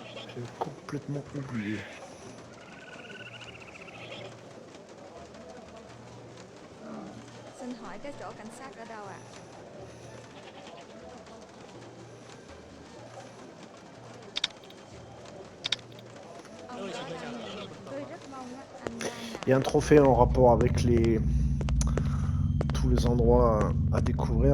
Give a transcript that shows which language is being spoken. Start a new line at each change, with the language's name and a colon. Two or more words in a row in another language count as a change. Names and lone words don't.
French: J'ai complètement oublié.
Vietnamese: Xin hỏi cái chỗ cảnh sát ở đâu ạ? Tôi rất mong anh đang
French: Il y a un trophée en rapport avec tous les endroits à découvrir.